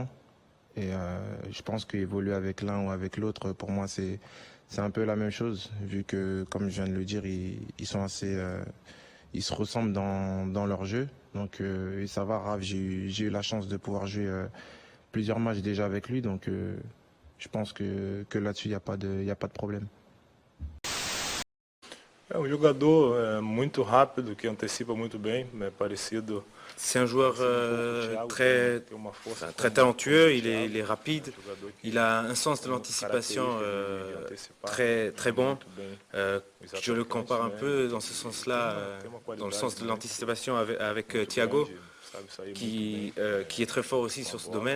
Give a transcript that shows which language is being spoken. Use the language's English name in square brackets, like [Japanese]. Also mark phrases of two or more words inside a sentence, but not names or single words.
[French] Et je pense qu'évoluer avec l'un ou avec l'autre, pour moi, c'est un peu la même chose, vu que, comme je viens de le dire, ils sont assez, ils se ressemblent dans leur jeu. Donc, et ça va, Raph, j'ai eu la chance de pouvoir jouer plusieurs matchs déjà avec lui, donc je pense que là-dessus, il n'y a pas de problème. [Portuguese] É um jogador muito rápido, que antecipa muito bem, é parecido. [French] C'est un joueur très talentueux, il est rapide, il a un sens de l'anticipation très bon. Je le compare un peu dans ce sens-là, dans le sens de l'anticipation avec Thiago, qui est très fort aussi sur ce domaine.